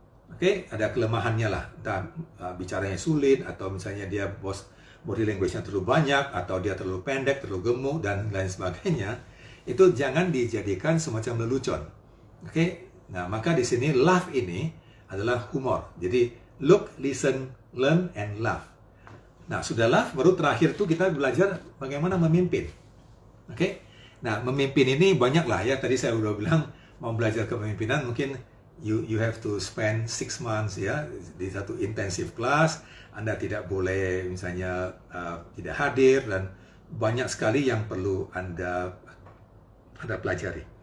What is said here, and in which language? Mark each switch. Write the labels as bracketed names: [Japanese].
[Indonesian] Oke, ada kelemahannya lah. Entah bicaranya sulit, atau misalnya dia body language-nya terlalu banyak, atau dia terlalu pendek, terlalu gemuk, dan lain sebagainya. Itu jangan dijadikan semacam lelucon. Oke, nah maka di sini laugh ini adalah humor. [English] Jadi look, listen, learn, and laugh. [Indonesian] Nah, sudah laugh, baru terakhir tuh kita belajar bagaimana memimpin. Oke, nah memimpin ini banyak lah ya. Tadi saya udah bilang mau belajar kepemimpinan mungkin [English] you have to spend 6 months [Indonesian] ya di satu [English] intensive class. [Indonesian] Anda tidak boleh misalnya tidak hadir, dan banyak sekali yang perlu Anda pelajari.